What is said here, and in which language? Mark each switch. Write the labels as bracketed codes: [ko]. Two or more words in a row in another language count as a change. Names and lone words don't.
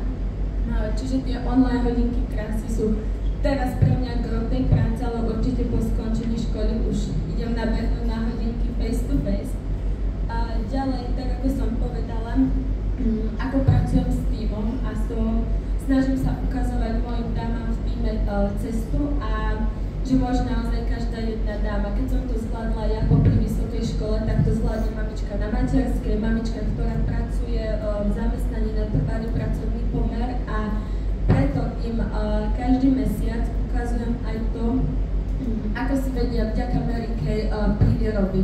[sk] Čiže tie online hodinky krásy sú teraz pre mňa gro tej práce, ale určite po skončení školy už idem nabehnúť na hodinky [en] face to face. [sk] A ďalej, tak ako som povedala, ako pracujem s týmom a snažím sa ukazovať mojim dámam v týme cestu a že môže naozaj každá jedna dáma. Keď som to zvládla ja popri vysokej škole, tak to zvládne mamička na materskej, mamička, ktorá pracuje v zamestnaní na trvalý pracovný pomer a preto im každý mesiac ukazujem aj to, ako si vedia vďaka Mary Kay príde robiť.